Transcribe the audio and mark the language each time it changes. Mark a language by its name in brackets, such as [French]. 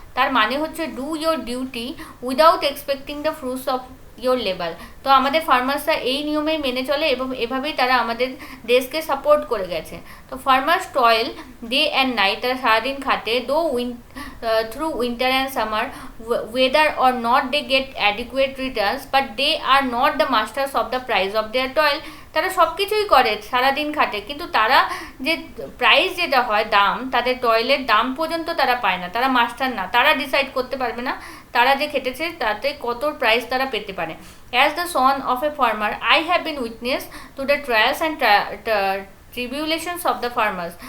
[Bangla] তার মানে হচ্ছে [English] Do your duty without expecting the fruits of your labour. [Bangla] তো আমাদের ফার্মার্সরা এই নিয়মেই মেনে চলে, এবং এভাবেই তারা আমাদের দেশকে সাপোর্ট করে গেছে। [English] তো farmers toil day and night, [Bangla] তারা সারাদিন খাটে, [English] Through winter and summer, whether or not they get adequate returns, but they are not the masters of the price of their toil. [Bangla] তারা সব কিছুই করে, সারাদিন খাটে, কিন্তু তারা যে প্রাইস যেটা হয়, দাম, তাদের টয়েলের দাম পর্যন্ত তারা পায় না, তারা মাস্টার না, তারা ডিসাইড করতে পারবে না তারা যে খেটেছে তাতে কত প্রাইস তারা পেতে পারে। [English] As the son of a farmer I have been witness to the trials and tribulations of the farmers.